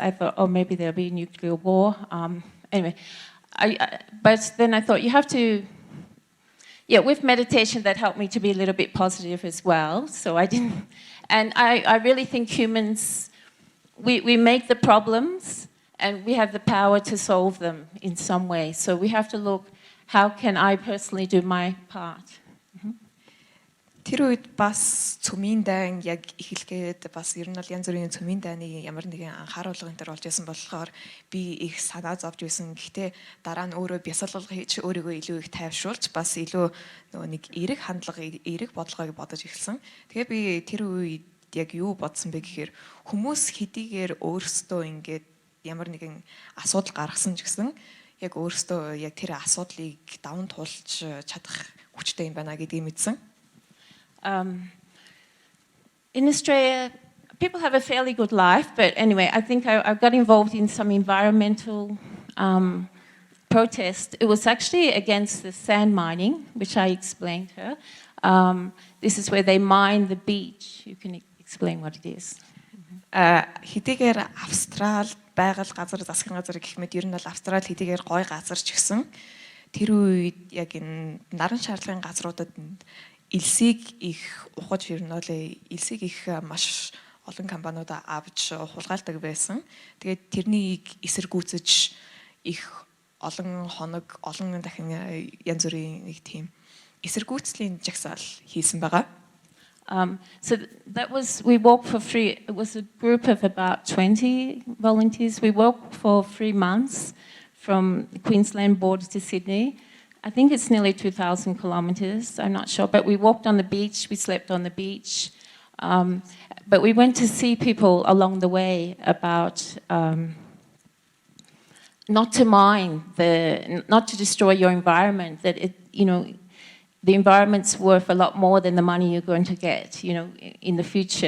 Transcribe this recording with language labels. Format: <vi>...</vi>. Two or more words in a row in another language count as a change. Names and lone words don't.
<en>I thought, oh, maybe there'll be a nuclear war. Anyway, but then I thought you have to, with meditation that helped me to be a little bit positive as well. So I didn't, and I really think humans, we make the problems, and we have the power to solve them in some way. So we have to look, how can I personally do my part?</en> <mn>Тэр үед бас цөмийн дайн яг эхлэхэд бас ер нь бол янз бүрийн цөмийн дайны ямар нэгэн анхааруулга энэ төр болж байсан болохоор би их санаа зовж байсан. Гэхдээ дараа нь өөрөө бясалгал хийж өөрийгөө илүү их тайвшруулж бас илүү нөгөө нэг эерэг хандлага, эерэг бодлогыг бодож эхэлсэн. Тэгээ би тэр үед яг юу бодсон бэ гэхээр хүмүүс хэдийгээр өөрсдөө ингээд ямар нэгэн асуудал гаргасан ч гэсэн яг өөрсдөө яг тэр асуудлыг даван туулж чадах хүчтэй юм байна гэдгийг мэдсэн.</mn> <en>In Australia, people have a fairly good life, but anyway, I think I got involved in some environmental protest. It was actually against the sand mining, which I explained to her. This is where they mine the beach. You can explain what it is.</en> <mn>Хэдийгээр Австрал байгаль газар засгийн газар гэх мэт ер нь бол Австрал хэдийгээр гой газар ч гэсэн тэр үед яг энэ наран шарлагын газруудад элсийг их ухаж ер нь бол элсийг их маш олон компаниуд авч хулгайлдаг байсан. Тэгээд тэрнийг эсэргүүцэж их олон хоног олон дахин янз бүрийн нэг тийм эсэргүүцлийн жагсаал хийсэн байгаа.</mn> <en>So that was, we walked for free. It was a group of about 20 volunteers. We walked for 3 months from the Queensland border to Sydney. I think it's nearly 2,000 kilometres, I'm not sure. But we walked on the beach, we slept on the beach. But we went to see people along the way about not to mine, not to destroy your environment, that it, the environment's worth a lot more than the money you're going to get, in the future.</en>